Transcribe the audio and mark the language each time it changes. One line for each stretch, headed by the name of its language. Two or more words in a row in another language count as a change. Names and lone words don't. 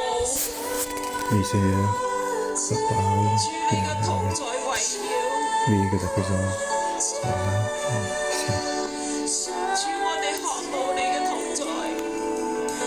French: Oui, Seigneur, ta parole.
Cantonese: 主你嘅同在圍繞。
French: Oui, que ta présence soit là. Ici.
Cantonese: 主，我哋渴慕你嘅同在。